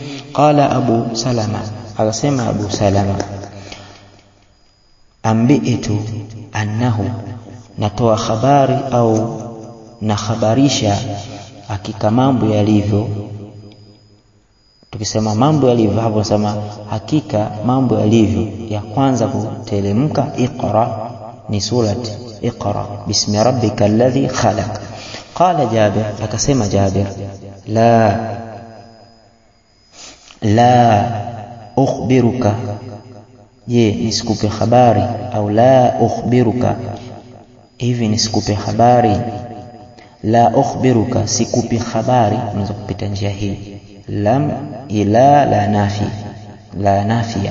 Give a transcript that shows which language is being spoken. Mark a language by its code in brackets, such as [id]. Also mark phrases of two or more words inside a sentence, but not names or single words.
[sw] Qala Abu Salama, akasema Abu Salama, [ar] أنبئت أنه, [sw] natoa habari au nakhabarisha hakika mambo yalivyo. Tukisema mambo yalivyo hapo, sema hakika mambo yalivyo. Ya kwanza kuteremka Iqra, ni surati Iqra, [ar] باسم ربك الذي خلق. [sw] Qala Jabir, akasema Jabir, [ar] لا أخبرك, [sw] je, nisikupe habari, au [ar] لا أخبرك, [sw] hivi nisikupe habari. [ar] لا أخبرك, [sw] sikupi habari, unaweza kupita njia hii, lam ila la nafia.